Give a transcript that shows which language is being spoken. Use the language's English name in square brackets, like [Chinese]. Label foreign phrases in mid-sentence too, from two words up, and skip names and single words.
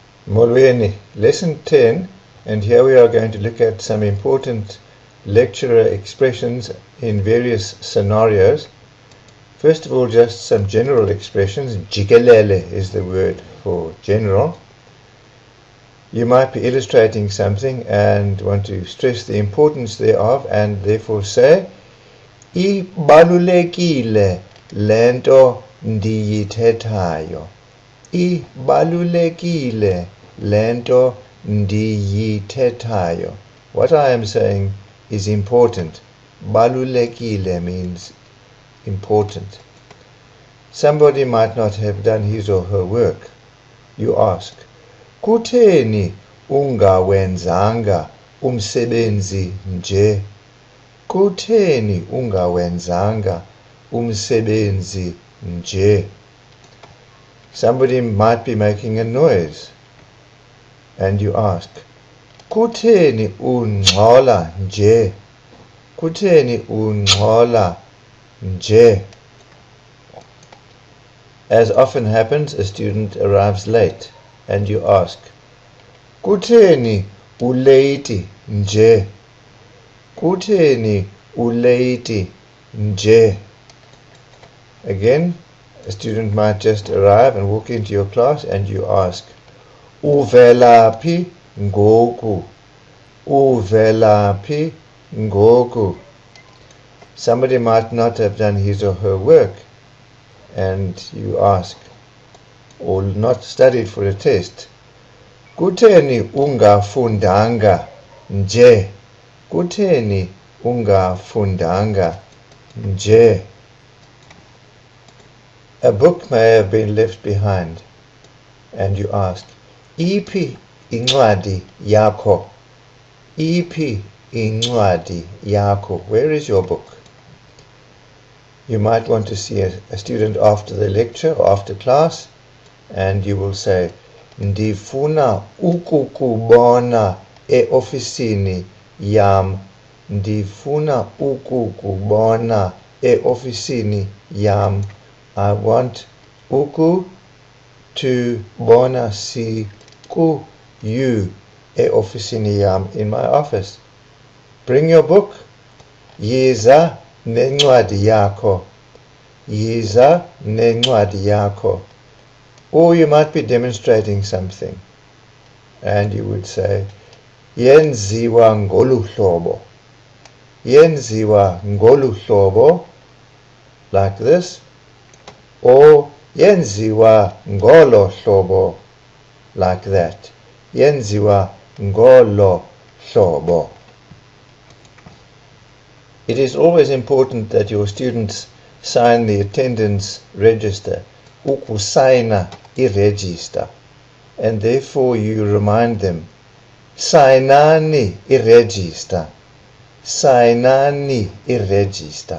[Xhosa] Molweni, [English] lesson 10, and here we are going to look at some important lecturer expressions in various scenarios. First of all, just some general expressions. Jikelele is the word for general. You might be illustrating something and want to stress the importance thereof and therefore say, [Xhosa] Ibalulekile lento ndiyithethayo. Ibalulekile lento ndiyithethayo. [English] What I am saying is important. Balulekile means important. Somebody might not have done his or her work. You ask, [Xhosa] kutheni ungawenzanga umsebenzi nje? Kutheni ungawenzanga umsebenzi nje? [English] Somebody might be making a noise and you ask, [Xhosa] kutheni ungxola nje? Kutheni ungxola nje? [English] As often happens, a student arrives late and you ask, [Xhosa] kutheni ulate nje? Kutheni ulate nje? [English] Again, a student might just arrive and walk into your class and you ask, [Xhosa] uvelaphi ngoku? Uvelaphi ngoku? [English] Somebody might not have done his or her work and you ask, or not studied for a test, [Xhosa] kutheni ungafundanga nje? Kutheni ungafundanga nje? [English] A book may have been left behind and you ask, [Xhosa] iphi incwadi yakho? Iphi incwadi yakho? [English] Where is your book? You might want to see a student after the lecture or after class and you will say, [Xhosa] ndifuna ukukubona e-ofisini yam. Ndifuna ukukubona e-ofisini yam. [English] I want [Xhosa] uku to bona si ku you e-ofisini yam, [English] in my office. Bring your book. [Xhosa] Yiza nencwadi yakho. Yiza nencwadi yakho. [English] Or you might be demonstrating something and you would say, [Xhosa] yenziwa ngolu hlobo. Yenziwa ngolu hlobo, [English] like this. [Xhosa] Or yenziwa ngolo hlobo, [English] like that. [Xhosa] Yenziwa ngolo hlobo. [English] It is always important that your students sign the attendance register, [Xhosa] ukusayina i-register, [English] and therefore you remind them, [Xhosa] sayinani i-register, sayinani i-register.